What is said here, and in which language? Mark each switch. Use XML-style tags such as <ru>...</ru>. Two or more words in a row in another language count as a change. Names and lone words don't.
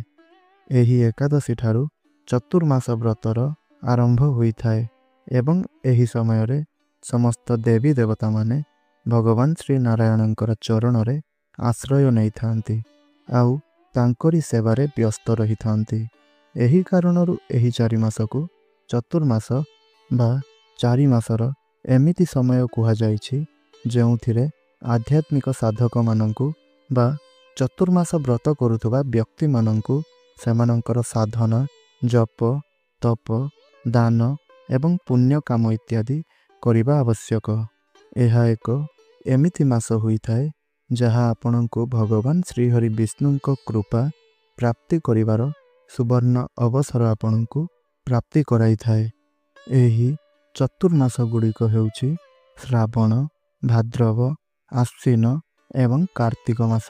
<or>ଏହି ଏକାଦଶୀ ଠାରୁ ଚାତୁର୍ମାସ ବ୍ରତର ଆରମ୍ଭ ହୋଇ ଥାଏ ଏବଂ ଏହି ସମୟ ରେ ସମସ୍ତ ଦେବୀ ଦେବତା ମାନେ ଭଗବାନ ଶ୍ରୀ ନାରାୟଣଙ୍କର ଚରଣ ରେ ଆଶ୍ରୟ ନେଇ ଥାନ୍ତି ଆଉ ତାଙ୍କରି ସେବାରେ ବ୍ୟସ୍ତ ରହି ଥାନ୍ତି। ଏହି କାରଣରୁ ଏହି 4 ମାସ କୁ ଚାତୁର୍ମାସ ବା 4 ମାସର ଏମିତି ସମୟ କୁହା ଯାଇଛି ଯେଉଁଥିରେ ଆଧ୍ୟାତ୍ମିକ ସାଧକ ମାନଙ୍କୁ ବା ଚାତୁର୍ମାସ ବ୍ରତ କରୁଥିବା ବ୍ୟକ୍ତି ମାନଙ୍କୁ ସେମାନଙ୍କର ସାଧନା ଜପ ତପ ଦାନ ଏବଂ ପୁଣ୍ୟ କାମ ଇତ୍ୟାଦି କରିବା ଆବଶ୍ୟକ। ଏହା ଏକ ଏମିତି ମାସ ହୋଇ ଥାଏ ଯାହା ଆପଣଙ୍କୁ ଭଗବାନ ଶ୍ରୀହରି ବିଷ୍ଣୁଙ୍କ କୃପା ପ୍ରାପ୍ତି କରିବାର ସୁବର୍ଣ୍ଣ ଅବସର ଆପଣଙ୍କୁ ପ୍ରାପ୍ତି କରାଇ ଥାଏ। ଏହି ଚାତୁର୍ମାସ ଗୁଡ଼ିକ ହେଉଛି ଶ୍ରାବଣ ଭାଦ୍ରବ ଆଶ୍ୱିନ ଏବଂ କାର୍ତ୍ତିକ ମାସ।</or>